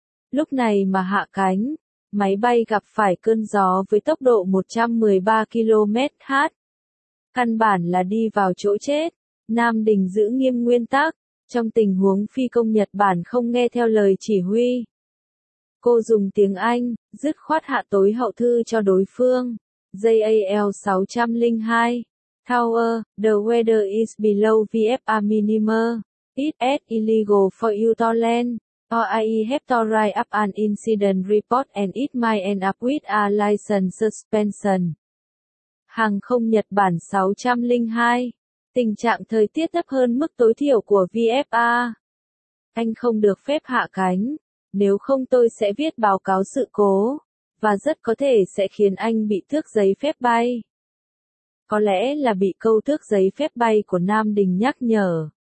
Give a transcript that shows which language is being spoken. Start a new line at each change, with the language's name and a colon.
Vietnamese: Lúc này mà hạ cánh, máy bay gặp phải cơn gió với tốc độ 113 km/h. Căn bản là đi vào chỗ chết. Nam Đình giữ nghiêm nguyên tắc, trong tình huống phi công Nhật Bản không nghe theo lời chỉ huy, cô dùng tiếng Anh, dứt khoát hạ tối hậu thư cho đối phương.
English: JAL-602 Tower, the weather is below VFA minimum. It is illegal for you to land. Or I have to write up an incident report and it might end up with a license suspension.
Vietnamese: Hàng không Nhật Bản 602. Tình trạng thời tiết thấp hơn mức tối thiểu của VFA. Anh không được phép hạ cánh. Nếu không tôi sẽ viết báo cáo sự cố. Và rất có thể sẽ khiến anh bị tước giấy phép bay. Có lẽ là bị câu tước giấy phép bay của Nam Đình nhắc nhở.